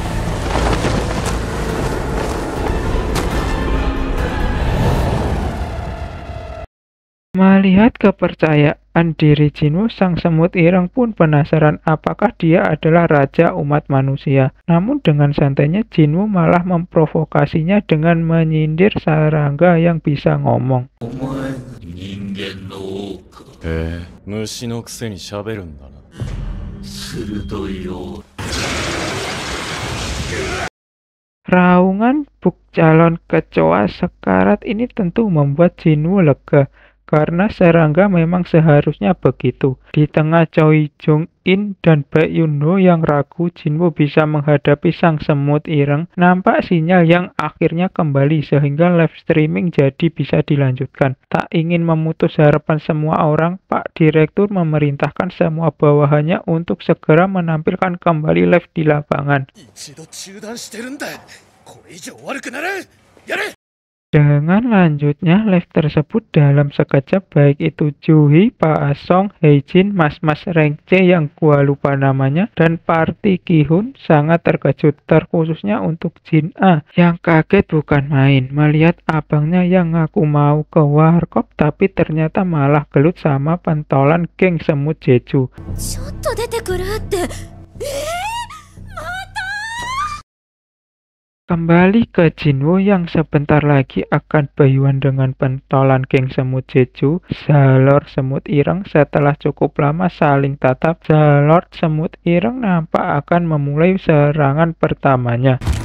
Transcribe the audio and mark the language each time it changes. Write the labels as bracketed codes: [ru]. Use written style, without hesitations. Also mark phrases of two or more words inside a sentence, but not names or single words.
[id] Melihat kepercayaan diri Jinwoo, sang semut ireng pun penasaran apakah dia adalah raja umat manusia. Namun dengan santainya Jinwoo malah memprovokasinya dengan menyindir serangga yang bisa ngomong. [ja] 人間の多くへえ、虫のくせに喋るんだな。鋭いよう [id] Raungan Buk calon kecoa sekarat ini tentu membuat Jinwoo lega, karena serangga memang seharusnya begitu. Di tengah Choi Jong-in dan Baek Yoon-ho yang ragu Jinwoo bisa menghadapi sang semut ireng, nampak sinyal yang akhirnya kembali sehingga [en] live streaming [id] jadi bisa dilanjutkan. Tak ingin memutus harapan semua orang, Pak Direktur memerintahkan semua bawahannya untuk segera menampilkan kembali live di lapangan. [ja] 一度中断してるんだ。これ以上悪くなる。やれ。 [id] Dengan lanjutnya live tersebut dalam sekejap, baik itu Juhi, Pak Asong, Heijin, Mas-mas Rengce yang gua lupa namanya, dan Party Ki-hun sangat terkejut, terkhususnya untuk Jin A yang kaget bukan main melihat abangnya yang ngaku mau ke warkop tapi ternyata malah gelut sama pentolan geng semut Jeju. [ja] ちょっと出てくるって。 [id] Kembali ke Jinwoo yang sebentar lagi akan bayuan dengan pentolan geng semut Jeju, Zalor semut ireng. Setelah cukup lama saling tatap, Zalor semut ireng nampak akan memulai serangan pertamanya.